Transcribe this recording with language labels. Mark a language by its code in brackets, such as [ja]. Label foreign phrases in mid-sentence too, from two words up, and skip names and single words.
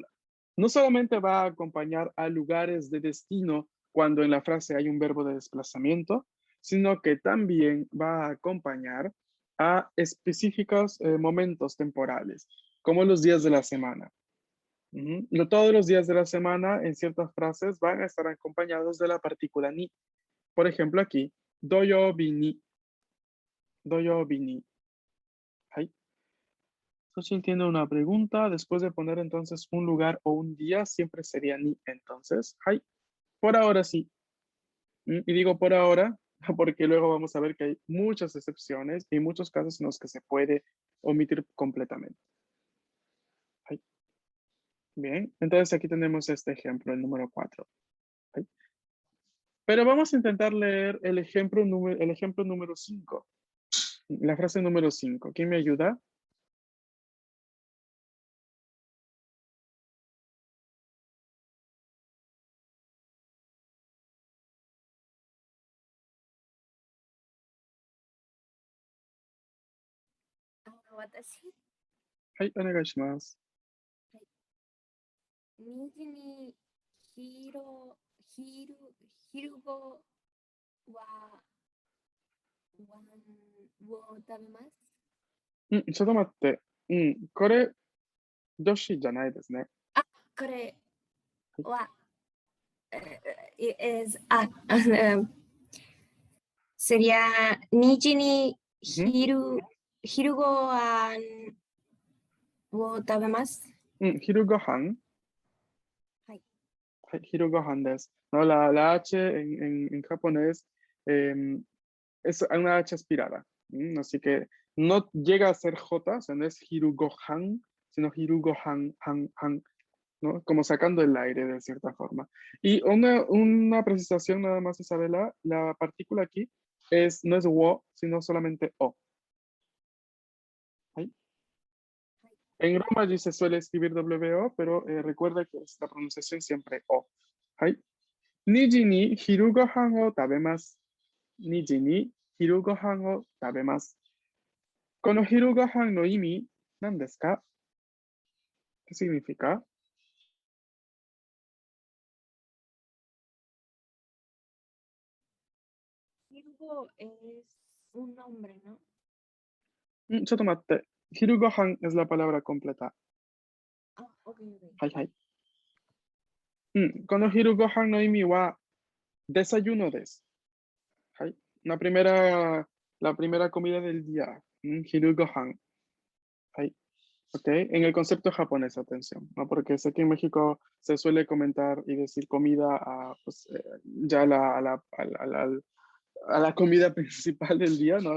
[es] No solamente va a acompañar a lugares de destino cuando en la frase hay un verbo de desplazamiento, sino que también va a acompañar a específicos momentos temporales. como los días de la semana. No todos los días de la semana en ciertas frases van a estar acompañados de la partícula ni. Por ejemplo, aquí, [ja] 土曜日に。土曜日に. [es] Ahí. Si entiendo una pregunta, después de poner entonces un lugar o un día, siempre sería ni. Entonces, ahí. Por ahora sí. Y digo por ahora, porque luego vamos a ver que hay muchas excepciones y muchos casos en los que se puede omitir completamente. Ahí. Bien, entonces aquí tenemos este ejemplo, el número 4. Pero vamos a intentar leer el ejemplo número 5. La frase número 5. ¿Quién me ayuda? Watashi, Ay, onegaishimasu. [ja] 二時にひるごはを食べます. ちょっと待って。これ、女子じゃないですね。これは、sería 二時にひるごあんを食べます. 昼ご飯。はい。はい、昼ご飯です。 [es] No, la H en japonés es una H aspirada. Así que no llega a ser J, o sea, no es hirugohan, sino hirugohan, han, ¿no? Como sacando el aire de cierta forma. Y una precisación nada más, Isabela, la partícula aquí no es wo, sino solamente o. ¿Ahí? En Romaji se suele escribir WO, pero recuerda que es la pronunciación siempre o. ¿Ahí? [ja] 二時に昼ご飯を食べます. 二時に昼ご飯を食べます. この昼ご飯の意味、何ですか? [es] ¿Qué significa? Hirugo es un nombre, ¿no? [ja] ちょっと待って。昼ご飯 [es] es la palabra completa. Ok. [ja] はいはい。この昼ご飯の意味は [es] desayuno です。はい。la primera comida del día. [ja] 昼ご飯。はい. Ok. [es] En el concepto japonés, atención, ¿no? Porque sé que en México se suele comentar y decir comida ya a la comida principal del día, ¿no?